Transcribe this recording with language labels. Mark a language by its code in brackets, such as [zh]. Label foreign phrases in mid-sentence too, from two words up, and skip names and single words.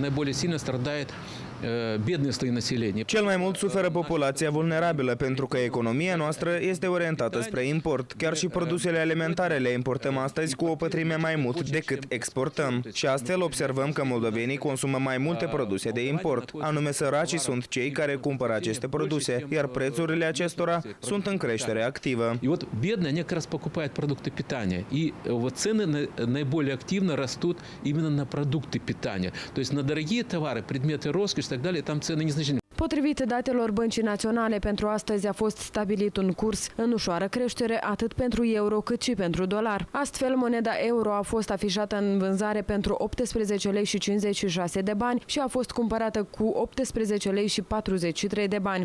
[ro] Cel mai mult suferă populația vulnerabilă pentru că economia noastră este orientată spre import. Chiar și produsele alimentare le importăm astăzi cu o pătrime mai mult decât exportăm. Și astfel observăm că moldovenii consumă mai multe produse de import. Anume, săracii sunt cei care cumpără aceste produse, iar prețurile acestora sunt în creștere activă. [ru] И вот бедные, они как раз покупают продукты питания. И вот цены наиболее активно растут именно на продукты питания. То есть на дорогие товары, предметы роскоши и так далее, там цены незначительные. [ro] Potrivit datelor Băncii Naționale, pentru astăzi a fost stabilit un curs în ușoară creștere atât pentru euro cât și pentru dolar. Astfel, moneda euro a fost afișată în vânzare pentru 18 lei și 56 de bani și a fost cumpărată cu 18 lei și 43 de bani.